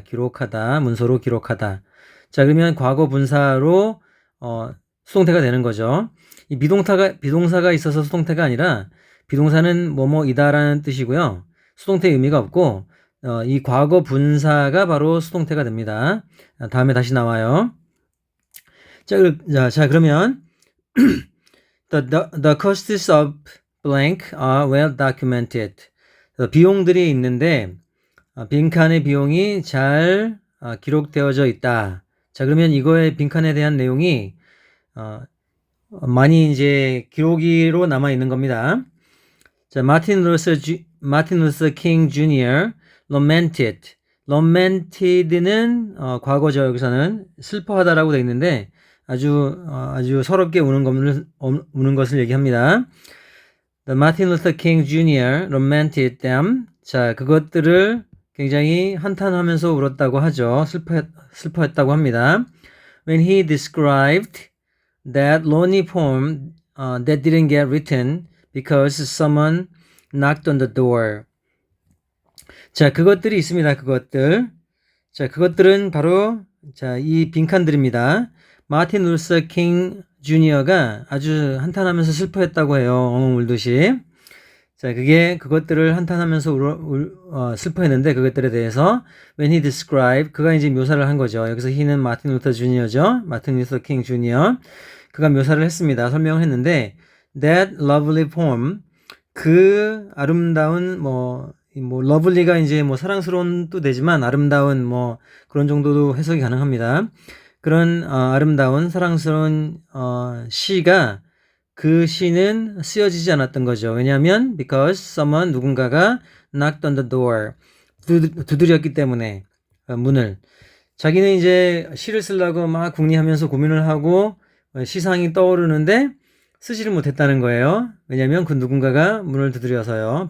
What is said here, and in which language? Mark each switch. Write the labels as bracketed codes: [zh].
[ko] 기록하다, 문서로 기록하다. 자, 그러면 과거 분사로 수동태가 되는 거죠. 이 비동사가 있어서 수동태가 아니라, 비동사는 뭐뭐이다라는 뜻이고요. 수동태 의미가 없고, 이 과거 분사가 바로 수동태가 됩니다. 다음에 다시 나와요. 자, 그러면 [en] the costs of blank are well documented. [ko] 비용들이 있는데 빈칸의 비용이 잘 기록되어져 있다. 자, 그러면 이거의 빈칸에 대한 내용이 많이 이제 기록으로 남아 있는 겁니다. 자, 마틴 루서 킹 주니어 lamented는 과거죠. 여기서는 슬퍼하다라고 되어 있는데 아주 서럽게 우는 것을 얘기합니다. [en] The Martin Luther King Jr. lamented them. [ko] 자, 그것들을 굉장히 한탄하면서 울었다고 하죠. 슬퍼했다고 합니다. [en] When he described that lonely poem that didn't get written because someone knocked on the door. [ko] 자, 그것들이 있습니다. 그것들. 자, 그것들은 바로 이 빈칸들입니다. 마틴 루서 킹 주니어가 아주 한탄하면서 슬퍼했다고 해요. 엉엉 울듯이. 자, 그것들을 한탄하면서 슬퍼했는데, 그것들에 대해서 [en] when he described, [ko] 그가 이제 묘사를 한 거죠. 여기서 he는 마틴 루터 주니어죠. 마틴 루터 킹 주니어. 그가 묘사를 했습니다. 설명을 했는데, [en] that lovely poem, [ko] 그 아름다운 러블리가 이제 사랑스러운도 되지만 아름다운 그런 정도도 해석이 가능합니다. 그런 아름다운 사랑스러운 시가, 그 시는 쓰여지지 않았던 거죠. 왜냐하면 [en] because someone, [ko] 누군가가 [en] knocked on the door, [ko] 두드렸기 때문에 문을. 자기는 이제 시를 쓰려고 막 궁리하면서 고민을 하고 시상이 떠오르는데 쓰지를 못했다는 거예요. 왜냐하면 그 누군가가 문을 두드려서요.